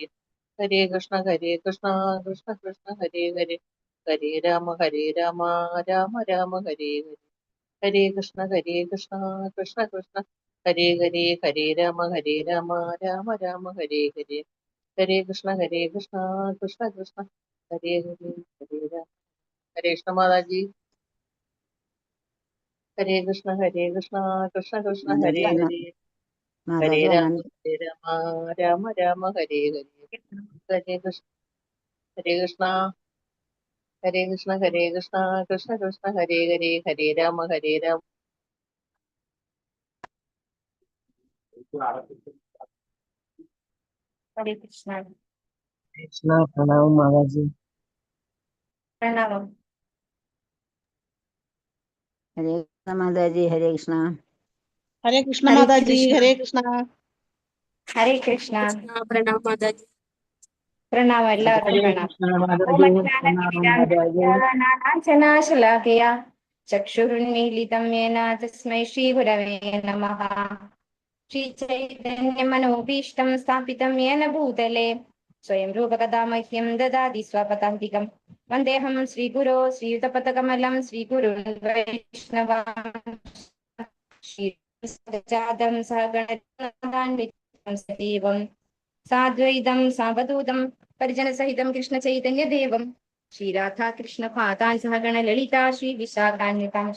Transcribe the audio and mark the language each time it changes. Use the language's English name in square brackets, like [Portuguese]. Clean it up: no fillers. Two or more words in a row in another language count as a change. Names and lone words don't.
[Sanskrit] ഹരേ കൃഷ്ണ കൃഷ്ണ കൃഷ്ണ ഹരേ രാമ രാമ രാമ ഹരേ ഹരേ. ഹരേ കൃഷ്ണ കൃഷ്ണ കൃഷ്ണ ഹരേ രാമ രാമ രാമ ഹരേ ഹരേ. ഹരേ കൃഷ്ണ കൃഷ്ണ കൃഷ്ണ ഹരേ രാമ. ഹരേ കൃഷ്ണ മാതാജി. ഹരേ കൃഷ്ണ കൃഷ്ണ കൃഷ്ണ ഹരേ മാതാജി ഹരേ. ഹരേ മാതാജി രാമ [Malayalam] വന്നു. [Sanskrit] രാമ രാമ ഹരേ ഹരേ. ഹരേ കൃഷ്ണ ഹരേ കൃഷ്ണ കൃഷ്ണ കൃഷ്ണ ഹരേ ഹരേ. ഹരേ രാമ രാമ. [Hindi] हरे कृष्णा। कृष्णा प्रणाम माताजी। प्रणाम। हरे कृष्णा माताजी। हरे कृष्णा। ഹരേ കൃഷ്ണ हरे മാതാജി. कृष्णा। ഹരേ കൃഷ്ണ. हरे कृष्णा। प्रणाम माताजी. प्रणव ഹരേ प्रणव। കൃഷ്ണ ओम [Malayalam] മാതാജി. പ്രണാമം മാതാജി. [Sanskrit] अज्ञानतिमिरान्धस्य चक्षुरुन्मीलितं येन तस्मै श्रीगुरवे नमः। श्रीचैतन्यमनोभीष्टं स्थापितं येन भूतले स्वयं रूपकदा मह्यं ददाति स्वपदान्तिकं। वन्देऽहं श्रीगुरो श्रीयुतपथकमलं श्रीगुरुन् वैष्णवांश्रीजातं सहगणं सजीवं साद्वैतं सावधूतं परिजनसहितं कृष्णचैतन्यदेवं श्रीराधा कृष्णपादान् सहगण ललिता श्रीविशाखान्वितांश।